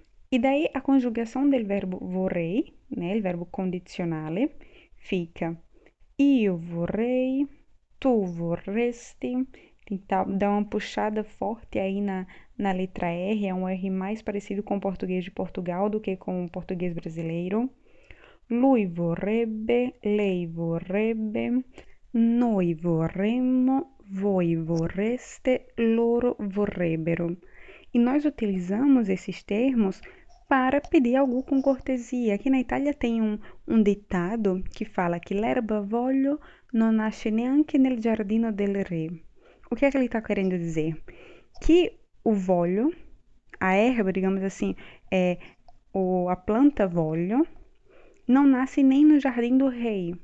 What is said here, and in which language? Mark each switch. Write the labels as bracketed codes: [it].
[pt] E daí a conjugação del verbo vorrei, né, il verbo condizionale, fica [it] io vorrei, tu vorresti, [pt] tentar dar uma puxada forte aí na letra R, é um R mais parecido com o português de Portugal do que com o português brasileiro. [it] Lui vorrebbe, lei vorrebbe, noi vorremmo, voi vorreste, loro vorrebbero. [pt] E nós utilizamos esses termos para pedir algo com cortesia. Aqui na Itália tem um ditado que fala que [it] l'erba voglio non nasce neanche nel giardino del re. [pt] O que é que ele está querendo dizer? Que o voglio, a erva, digamos assim, a planta voglio, não nasce nem no jardim do rei.